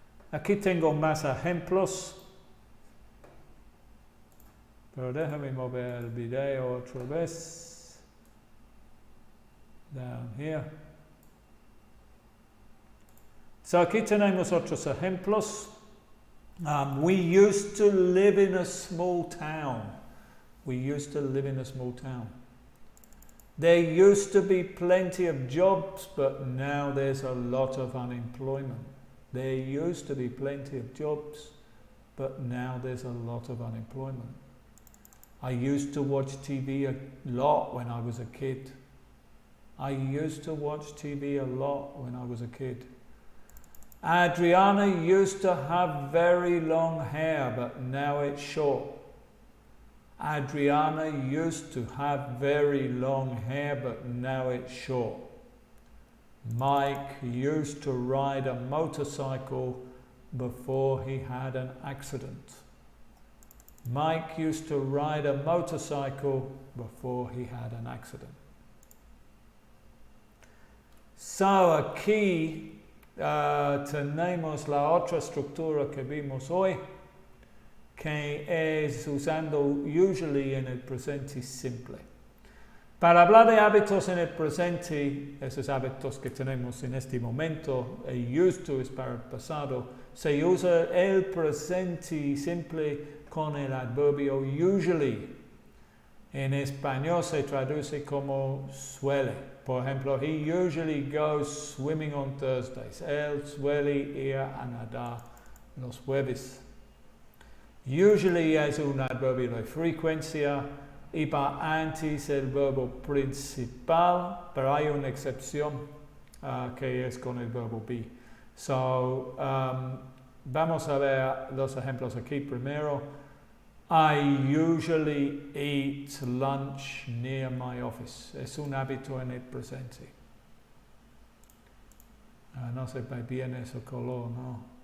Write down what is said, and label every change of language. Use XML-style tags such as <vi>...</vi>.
<es>Aquí tengo más ejemplos. Pero déjame mover el video otra vez.</es> <en>Down here.</en> <es>So aquí tenemos otros ejemplos.</es> <en>We used to live in a small town. We used to live in a small town. There used to be plenty of jobs, but now there's a lot of unemployment. There used to be plenty of jobs, but now there's a lot of unemployment. I used to watch TV a lot when I was a kid. I used to watch TV a lot when I was a kid. Adriana used to have very long hair, but now it's short. Adriana used to have very long hair, but now it's short. Mike used to ride a motorcycle before he had an accident. Mike used to ride a motorcycle before he had an accident.</en> <es>So aquí tenemos la otra estructura que vimos hoy, que es usando usually en el presente simple. Para hablar de hábitos en el presente, esos hábitos que tenemos en este momento, el used to es para el pasado, se usa el presente simple con el adverbio usually. En español se traduce como suele. Por ejemplo,</es> <en>he usually goes swimming on Thursdays.</en> <es>Él suele ir a nadar los jueves. Usually es un adverbio de frecuencia y va antes el verbo principal, pero hay una excepción que es con el verbo be. So, vamos a ver los ejemplos aquí primero.</es> <en>I usually eat lunch near my office.</en> <es>Es un hábito en el presente. No se ve bien ese color, ¿no?</es>